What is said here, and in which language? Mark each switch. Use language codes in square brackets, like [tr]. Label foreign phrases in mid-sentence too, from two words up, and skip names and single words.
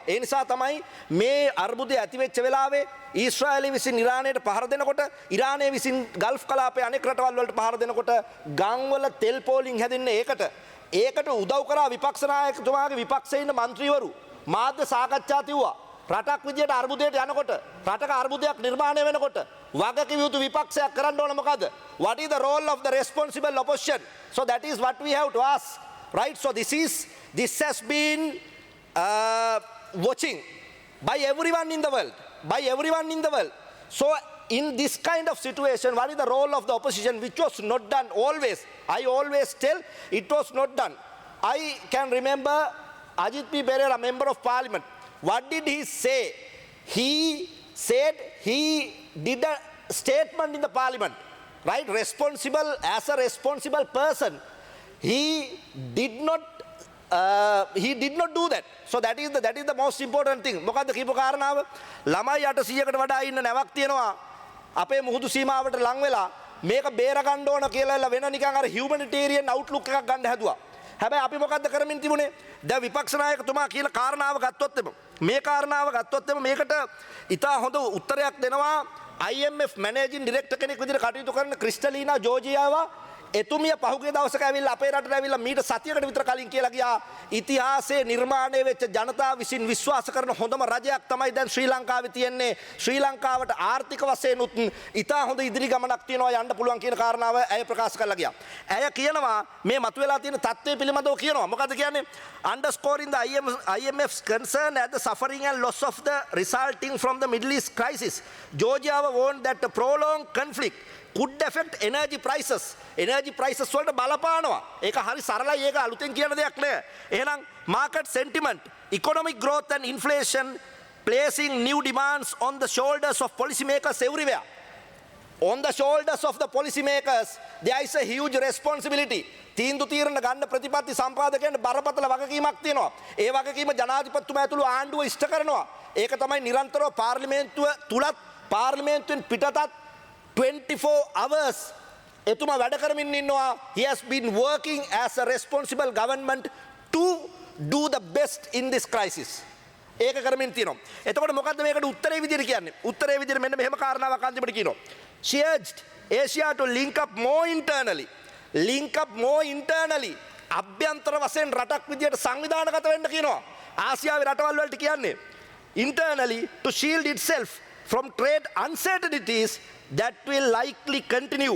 [si] ඒ නිසා තමයි මේ අර්බුදය ඇති වෙච්ච වෙලාවේ ඊශ්‍රායලය විසින් ඉරානයට පහර දෙනකොට ඉරානය විසින් ගල්ෆ් කලාපයේ අනෙක් රටවල් වලට පහර දෙනකොට ගම්වල තෙල් පෝලිං හැදෙන්නේ ඒකට උදව් කරා විපක්ෂ නායකතුමාගේ විපක්ෂයේ ඉන්න മന്ത്രിවරු මාධ්‍ය සාකච්ඡා තියුවා. රටක් විදියට අර්බුදයට යනකොට රටක අර්බුදයක් නිර්මාණය වෙනකොට වගකීම් යුතු විපක්ෂයක් කරන්න ඕන මොකද? [en] What is the role of the responsible opposition? So that is what we have to ask, right? So this has been watching by everyone in the world. So in this kind of situation, what is the role of the opposition, which was not done always? I always tell it was not done. I can remember Ajit P. Perera, member of parliament. What did he say? He said he did a statement in the parliament right? Responsible, as a responsible person, he did not do that. So that is the most important thing. [si] මොකද්ද කියපු කාරණාව? ළමයි 800කට වඩා ඉන්න නැවක් තියෙනවා අපේ මුහුදු සීමාවට ලං වෙලා මේක බේර ගන්න ඕන කියලා වෙන නිකන් අර [en] humanitarian outlook [si] එකක් ගන්න හැදුවා. හැබැයි අපි මොකද්ද කරමින් තිබුණේ? දැන් විපක්ෂ නායකතුමා කියලා කාරණාව ගත්තොත් මේ කාරණාව ගත්තොත් මේකට ඉතා හොඳ උත්තරයක් දෙනවා [en] IMF managing director [si] කෙනෙක් විදිහට කටයුතු කරන ක්‍රිස්ටලීනා ජෝර්ජියාවා. එතුමිය පහුගිය දවසක ඇවිල්ලා අපේ රටට ඇවිල්ලා මීට සතියකට විතර කලින් කියලා ගියා ඉතිහාසයේ නිර්මාණය වෙච්ච ජනතාව විසින් විශ්වාස කරන හොඳම රජයක් තමයි දැන් ශ්‍රී ලංකාවේ තියෙන්නේ. ශ්‍රී ලංකාවට ආර්ථික වශයෙන් උත් ඉතා හොඳ ඉදිරි ගමනක් තියෙනවා යන්න පුළුවන් කියන කාරණාව ඇය ප්‍රකාශ කරලා ගියා. ඇය කියනවා මේ මතුවලා තියෙන තත්ත්වය පිළිබඳව කියනවා. මොකද්ද කියන්නේ? [en] Underscoring the IMF's concern at the suffering and loss of the resulting from the Middle East crisis, Georgia warned that the prolonged conflict could affect energy prices. Energy prices [si] වලට බලපානවා. ඒක හරි සරලයි, ඒක අලුතෙන් කියන දෙයක් නෑ. [en] එහෙනම් market sentiment, economic growth and inflation placing new demands on the shoulders of policymakers everywhere. On the shoulders of the policymakers there is a huge responsibility. [si] තීන්දුව తీරන ගන්න ප්‍රතිපත්ති සම්පාදකයන්ට බරපතල වගකීමක් තියෙනවා. ඒ වගකීම ජනාධිපතිතුමා ඇතුළු ආණ්ඩුව ඉෂ්ට කරනවා. ඒක තමයි නිරන්තරව පාර්ලිමේන්තුව තුලත් පාර්ලිමේන්තුවෙන් පිටතත් 24 hours එතුමා වැඩ කරමින් ඉන්නවා. [en] He has been working as a responsible government to do the best in this crisis. [si] ඒක කරමින් තියෙනවා. එතකොට මොකද්ද මේකට උත්තරේ විදිහට කියන්නේ? උත්තරේ විදිහට මෙන්න මෙහෙම කාරණාවක් අන්තිමට කියනවා. [en] She urged Asia to link up more internally. Link up more internally. [si] අභ්‍යන්තර වශයෙන් රටක් විදිහට සංවිධානගත වෙන්න කියනවා. ආසියාවේ රටවල් වලට කියන්නේ [en] internally to shield itself from trade uncertainties that will likely continue.